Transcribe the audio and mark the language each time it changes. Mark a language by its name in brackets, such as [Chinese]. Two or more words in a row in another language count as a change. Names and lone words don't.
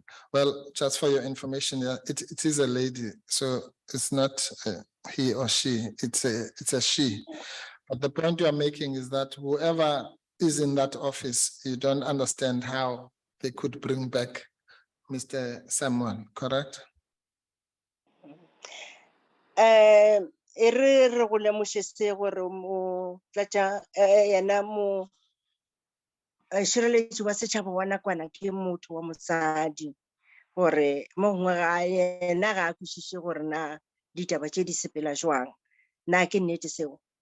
[English] Well, just for your information, yeah, it is a lady, so it's not he or she, it's a she. But the point you are making is that whoever is in that office, you don't understand how they could bring back Mr. Samuel, correct? [Northern Sotho] E re go lemošitse gore mo tlatša yena mo šireletši wa setšhaba wa nakwana ke motho wa mosadi, gore mo gongwe ga yena ga a kwešiše gore na ditaba tše di sepela jwang, na ke nnete seo.